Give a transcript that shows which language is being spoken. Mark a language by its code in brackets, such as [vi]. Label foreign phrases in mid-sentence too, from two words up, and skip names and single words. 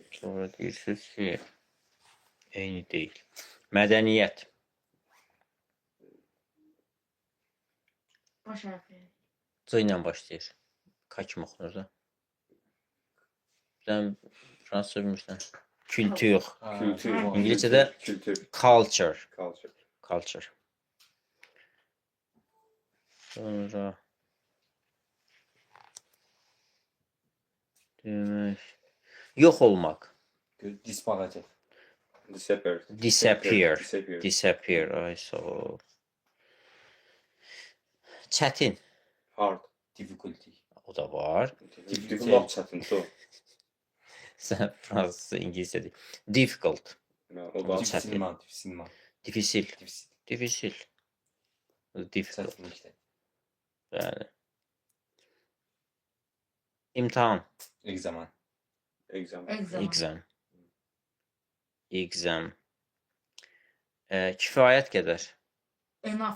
[az] Sonra deyirsiniz ki, eyni deyil. Mədəniyyət. Baş harfi. C ilə başlayır. K kimi oxunur da. Sən fransızca bilmirsən. [tr] Kültür. Kültür. [az] İngilizcədə [tr] Kültür. [en] culture. Culture. Culture. [az] Sonra demək yox olmaq. [fr] Disparate. [en] Disappear. Disappear. Disappear. [az] Disappear. Ay sağ ol. Çətin. [en] Hard. Difficulty. [az] O da var. Difficult. Lap çətin. So. Sən fransızca İngiliscə deyil. [en] Difficult. [az] O da Çətin. [fr] Difficile. Difficil. Difficile. Difficil. Difficult. [az] Çətinlikdə. Bəli. İmtahan. [fr] Egzaman. [en] Exam. Exam. [az] Exam. Kifayət qədər. [en] Enough.